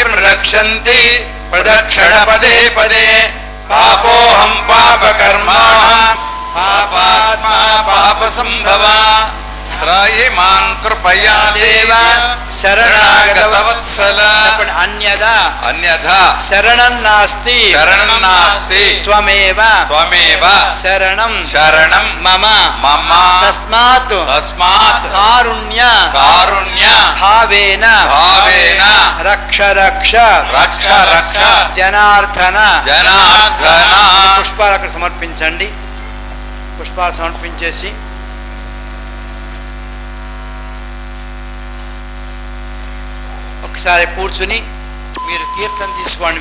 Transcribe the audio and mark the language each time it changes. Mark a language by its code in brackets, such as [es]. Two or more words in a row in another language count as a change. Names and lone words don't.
[sa] ప్రదక్షంతి ప్రదక్షిణ పదే పదే పాపోహం పాపకర్మాణ పాపాత్మా పాప సంభవ త్రాయి మాం కృపయా దేవ శరణాగత వత్సల అన్యదా అన్యథా శరణం నాస్తి శరణం నాస్తి త్వమేవ త్వమేవ శరణం శరణం మమ మమ తస్మాత్ తస్మాత్ కారుణ్య కారుణ్య భావేన భావేన రక్ష రక్ష రక్ష రక్ష జనార్దన. జనార్దన. [te] పుష్పాలు అక్కడ సమర్పించండి. పుష్పాలు సమర్పించేసి ఒకసారి కూర్చుని మీరు కీర్తన తీసుకోండి.